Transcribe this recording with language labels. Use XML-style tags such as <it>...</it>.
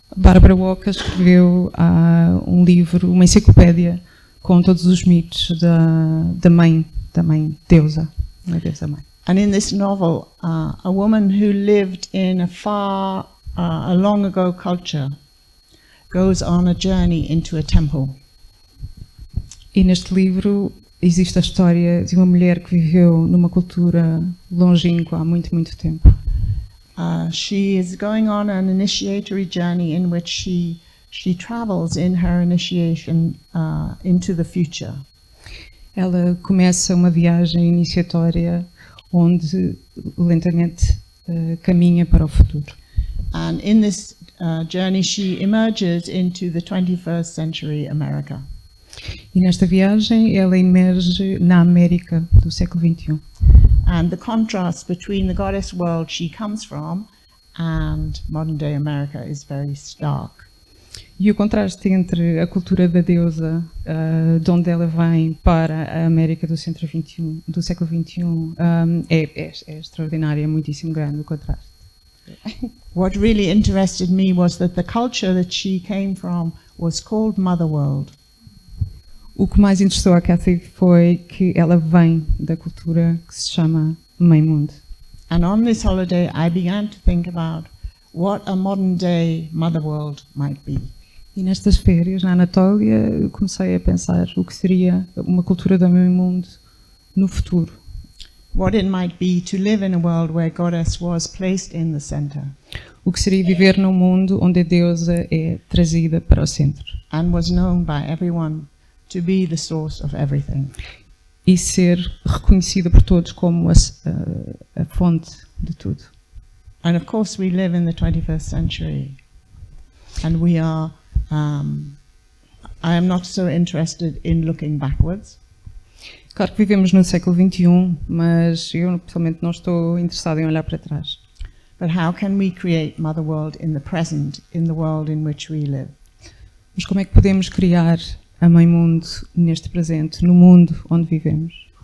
<pt>Barbara Walker escreveu um livro, uma enciclopédia, com todos os mitos da mãe deusa, da deusa mãe.</pt> <en>And in this novel, a woman who lived in a long ago culture goes on a journey into a temple.</en> <pt>E neste livro existe a história de uma mulher que viveu numa cultura longínqua há muito, muito tempo.</pt> <en>She is going on an initiatory journey in which she travels in her initiation into the future.</en> <pt>Ela começa uma viagem iniciatória onde lentamente caminha para o futuro.</pt> <en>And in this journey she emerges into the 21st century America.</en> <pt>E nesta viagem ela emerge na América do século XXI.</pt> <en>And the contrast between the goddess world she comes from and modern day America is very stark.</en> <pt>E o contraste entre a cultura da deusa, de onde ela vem, para a América do século XXI, é extraordinário, é muitíssimo grande o contraste.</pt> <en>What really interested me was that the culture that she came from was called MotherWorld.</en> <pt>O que mais interessou a Cathy foi que ela vem da cultura que se chama MãeMundo.</pt> <en>And on this holiday I began to think about what a modern day MotherWorld might be.</en> <pt>E nestas férias na Anatólia comecei a pensar o que seria uma cultura da MãeMundo no futuro.</pt> <en>What it might be to live in a world where Goddess was placed in the center.</en> <pt>O que seria viver num mundo onde a deusa é trazida para o centro.</pt> <en>And was known by everyone to be the source of everything.</en> <pt>E ser reconhecida por todos como a fonte de tudo.</pt> <en>And of course we live in the 21st century. And we are, I am not so interested in looking backwards.</en> <pt>Claro que vivemos no século XXI, mas eu pessoalmente não estou interessada em olhar para trás.</pt> <en>But how can we create MotherWorld in the present, in the world in which we live?</en> <pt>Mas como é que podemos criar a MãeMundo neste presente, no mundo onde vivemos?</pt>